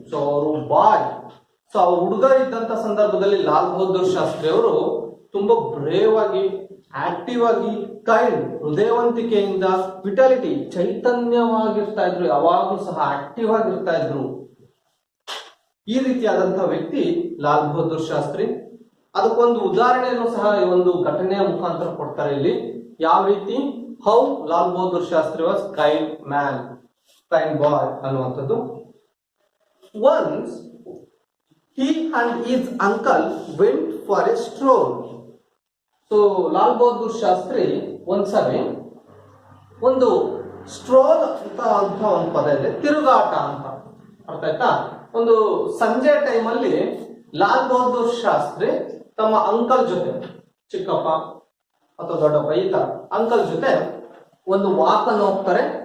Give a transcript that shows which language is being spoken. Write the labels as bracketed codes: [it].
[kn] So ಅವರು ಬಾಯ್, so ಅವ್ರು ಹುಡುಗ ಇದ್ದಂತ ಸಂದರ್ಭದಲ್ಲಿ ಲಾಲ್ ಬಹದ್ದೂರ್ ಶಾಸ್ತ್ರಿ ಅವರು ತುಂಬಾ ಬ್ರೇವ್ ಆಗಿ, ಆಕ್ಟಿವ್ ಆಗಿ, ಕೈಂಡ್ ಹೃದಯವಂತಿಕೆಯಿಂದ, ವಿಟಾಲಿಟಿ ಚೈತನ್ಯವಾಗಿರ್ತಾ ಇದ್ರು, ಯಾವಾಗಲೂ ಸಹ ಆಕ್ಟಿವ್ ಆಗಿರ್ತಾ ಇದ್ರು. ಈ ರೀತಿಯಾದಂತಹ ವ್ಯಕ್ತಿ ಲಾಲ್ ಬಹದ್ದೂರ್ ಶಾಸ್ತ್ರಿ. ಅದಕ್ಕೊಂದು ಉದಾಹರಣೆಯನ್ನು ಸಹ ಈ ಒಂದು ಘಟನೆಯ ಮುಖಾಂತರ ಕೊಡ್ತಾರೆ ಇಲ್ಲಿ. ಯಾವ ರೀತಿ [en] How Lal Bahadur Shastri was kind man, kind boy ಅನ್ನುವಂಥದ್ದು. Once he and his uncle went for a stroll. [kn] So Lal Bahadur Shastri ಒಂದ್ಸರಿ ಒಂದು ಸ್ಟ್ರೋಲ್ ಅಂತ ಒಂದು ಪದ ಇದೆ, ತಿರುಗಾಟ ಅಂತ ಅರ್ಥ ಆಯ್ತಾ. ಒಂದು ಸಂಜೆ ಟೈಮಲ್ಲಿ ಲಾಲ್ ಬಹದ್ದೂರ್ ಶಾಸ್ತ್ರಿ ತಮ್ಮ ಅಂಕಲ್ ಜೊತೆ, ಚಿಕ್ಕಪ್ಪ ಅಥವಾ ದೊಡ್ಡಪ್ಪ ಈ ತರ ಅಂಕಲ್ ಜೊತೆ ಒಂದು ವಾಕ್ ಅನ್ನು ಹೋಗ್ತಾರೆ.